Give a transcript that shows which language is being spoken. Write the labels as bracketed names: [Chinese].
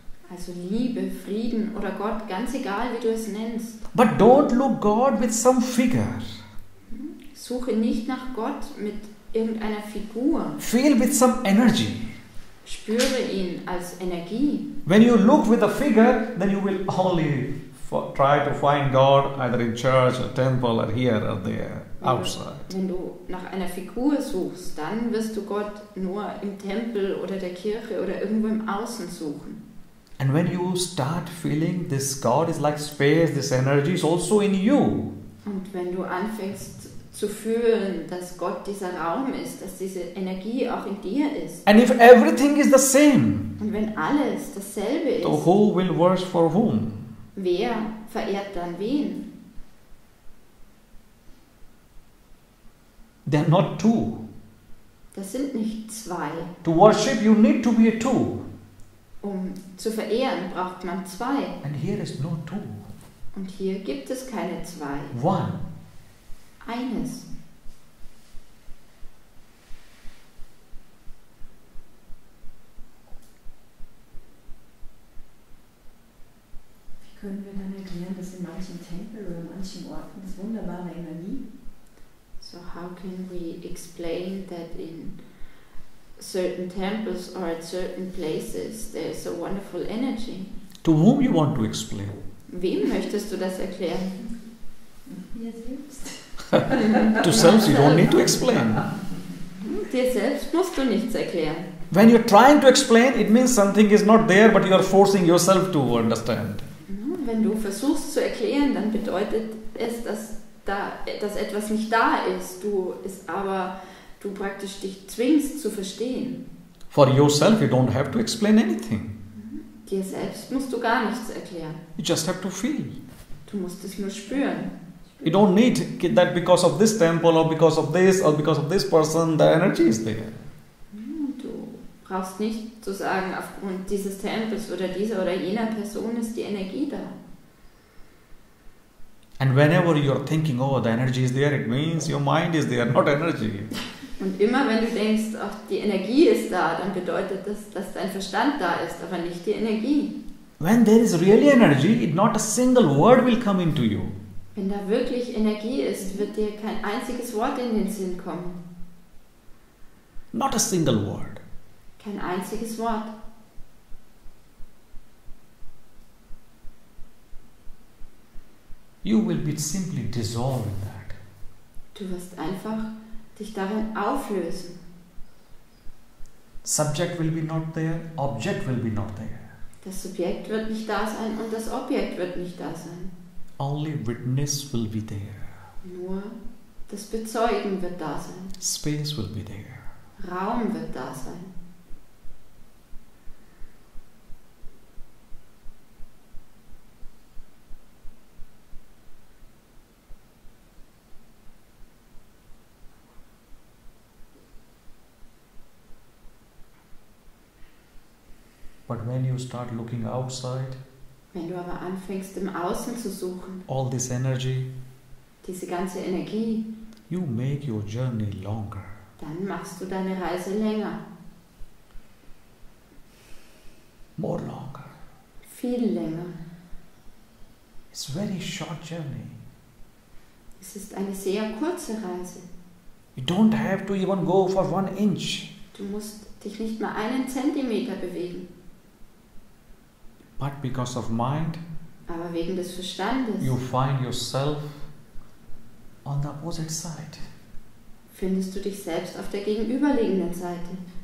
[German] Also Liebe, Frieden oder Gott, ganz egal wie du es nennst. [English] But don't look God with some figure. [German] Suche nicht nach Gott mit irgendeiner Figur. [English] Feel with some energy. [German] Spüre ihn als Energie. [English] When you look with a figure, then you will only try to find God either in church or temple or here or there, outside. [German] Wenn du nach einer Figur suchst, dann wirst du Gott nur im Tempel oder der Kirche oder irgendwo im Außen suchen. [English] And when you start feeling this God is like space, this energy is also in you. [German] Und wenn du anfängst zu fühlen, dass Gott dieser Raum ist, dass diese Energie auch in dir ist. [English] And if everything is the same, [German] Und wenn alles dasselbe ist, [English] so who will worship for whom? [German] wer verehrt dann wen? [English] They are not two. [German] Das sind nicht 2. [English] To worship you need to be a two. [German] Um zu verehren, braucht man zwei. [English] And here is no two. [German] Und hier gibt es keine zwei. [English] One. [German] Eines. Wie können wir dann erklären, dass in manchen Tempeln oder manchen Orten das wunderbare Energie? [English] So how can we explain that in certain temples or at certain places there's a wonderful energy? To whom you want to explain? [German] Wem möchtest du das erklären? Mir selbst. [English] To self you don't need to explain. [German] Dir selbst musst du nichts erklären. [English] When you're trying to explain, it means something is not there, but you are forcing yourself to understand. [German] Wenn du versuchst zu erklären, dann bedeutet es, dass etwas nicht da ist, du praktisch dich zwingst zu verstehen. [English] For yourself, you don't have to explain anything. [German] Dir selbst musst du gar nichts erklären. [English] You just have to feel. [German] Du musst es nur spüren. [English] You don't need that because of this temple or because of this person, the energy is there. [German] Du brauchst nicht zu sagen, aufgrund dieses Tempels oder dieser oder jener Person ist die Energie da. [English] And whenever you are thinking, oh, the energy is there, it means your mind is there, not energy. [German] Und immer wenn du denkst, ach, die Energie ist da, dann bedeutet das, dass dein Verstand da ist, aber nicht die Energie. [English] When there is really energy, not a single word will come into you. [German] Wenn da wirklich Energie ist, wird dir kein einziges Wort in den Sinn kommen. [English] Not a single word. [German] Kein einziges Wort. [English] You will be simply dissolved in that. [German] Du wirst einfach dich darin auflösen. [English] Subject will be not there, object will be not there. [German] Das Subjekt wird nicht da sein und das Objekt wird nicht da sein. [English] Only witness will be there. [German] Nur das Bezeugen wird da sein. [English] Space will be there. [German] Raum wird da sein. [English] But when you start looking outside, [German] Wenn du aber anfängst, im Außen zu suchen, [English] all this energy, [German] diese ganze Energie, [English] you make your journey longer. [German] dann machst du deine Reise länger. [English] More longer. [German] Viel länger. [English] It's a very short journey. [German] Es ist eine sehr kurze Reise. [English] You don't have to even go for 1 inch. [German] Du musst dich nicht mal 1 Zentimeter bewegen. [English] But because of mind, [German] Aber wegen des Verstandes [English] you find yourself on the opposite side. [German] findest du dich selbst auf der gegenüberliegenden Seite.